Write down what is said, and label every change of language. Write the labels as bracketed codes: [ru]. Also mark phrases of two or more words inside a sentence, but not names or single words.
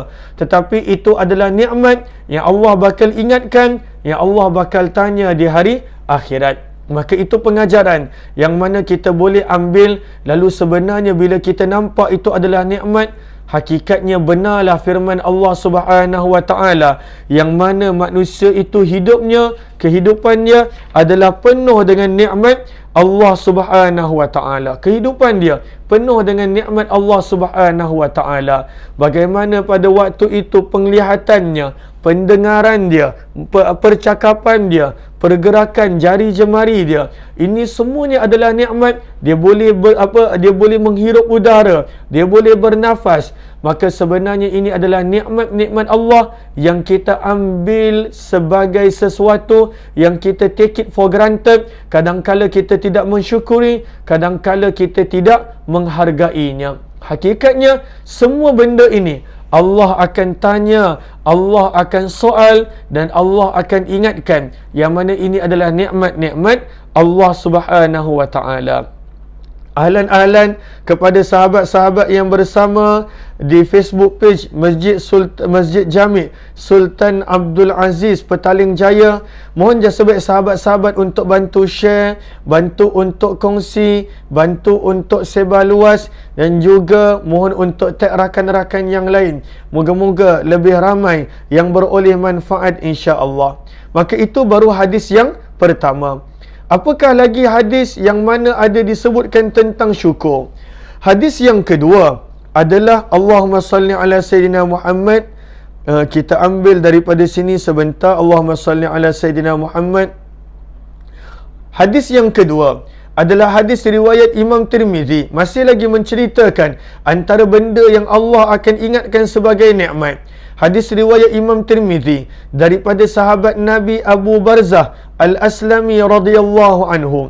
[ms] Tetapi itu adalah nikmat yang Allah bakal ingatkan, yang Allah bakal tanya di hari akhirat. Maka itu pengajaran yang mana kita boleh ambil. Lalu sebenarnya bila kita nampak itu adalah nikmat, hakikatnya benarlah firman Allah [ar] سبحانه وتعالى [ms] yang mana manusia itu hidupnya, kehidupannya adalah penuh dengan nikmat Allah [ar] سبحانه وتعالى. [ms] Kehidupan dia penuh dengan nikmat Allah [ar] سبحانه وتعالى. [ms] Bagaimana pada waktu itu penglihatannya, pendengaran dia, percakapan dia, pergerakan jari jemari dia, ini semuanya adalah nikmat. Dia boleh dia boleh menghirup udara, dia boleh bernafas. Maka sebenarnya ini adalah nikmat-nikmat Allah yang kita ambil sebagai sesuatu yang kita [en] take it for granted. [ms] Kadangkala kita tidak mensyukuri, kadangkala kita tidak menghargainya. Hakikatnya semua benda ini Allah akan tanya, Allah akan soal, dan Allah akan ingatkan, yang mana ini adalah nikmat-nikmat Allah [ar] سبحانه وتعالى. [ms] Ahlan-ahlan kepada sahabat-sahabat yang bersama di Facebook page Masjid Jami' Sultan Abdul Aziz Petaling Jaya. Mohon sebaik sahabat-sahabat untuk bantu share, bantu untuk kongsi, bantu untuk sebar luas, dan juga mohon untuk tag rakan-rakan yang lain. Moga-moga lebih ramai yang beroleh manfaat, [ar] إن شاء الله. [ms] Maka itu baru hadis yang pertama. Apakah lagi hadis yang mana ada disebutkan tentang syukur? Hadis yang kedua adalah [ar] اللهم صل على سيدنا محمد. [ms] Kita ambil daripada sini sebentar. [ar] اللهم صل على سيدنا محمد. [ms] Hadis yang kedua adalah hadis riwayat Imam Tirmizi. Masih lagi menceritakan antara benda yang Allah akan ingatkan sebagai nikmat. Hadis riwayat Imam Tirmizi daripada sahabat Nabi Abu Barzah Al-Aslami [ar] رضي الله عنه.